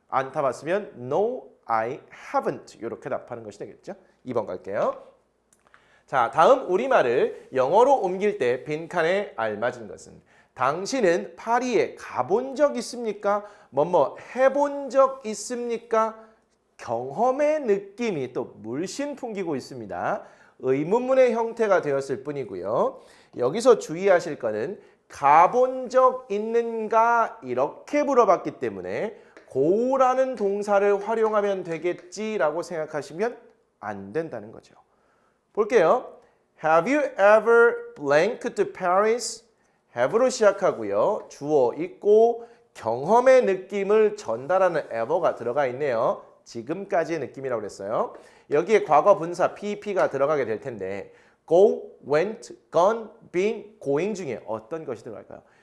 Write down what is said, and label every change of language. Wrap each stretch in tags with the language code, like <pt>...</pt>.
<ko>안 타봤으면</ko> <en>No, I haven't.</en> <ko>이렇게 답하는 것이 되겠죠. 2번 갈게요. 자, 다음 우리말을 영어로 옮길 때 빈칸에 알맞은 것은 당신은 파리에 가본 적 있습니까? 뭐뭐 해본 적 있습니까? 경험의 느낌이 또 물씬 풍기고 있습니다. 의문문의 형태가 되었을 뿐이고요. 여기서 주의하실 거는 가본 적 있는가 이렇게 물어봤기 때문에 go라는 동사를 활용하면 되겠지라고 생각하시면 안 된다는 거죠. 볼게요.</ko> <en>Have you ever blanked Paris?</en> <ko>have로 시작하고요. 주어 있고 경험의 느낌을 전달하는 ever가 들어가 있네요. 지금까지의 느낌이라고 그랬어요. 여기에 과거 분사 PP가 들어가게 될 텐데</ko> <en>go, went, gone, been, going</en> <ko>중에 어떤 것이 들어갈까요?</ko>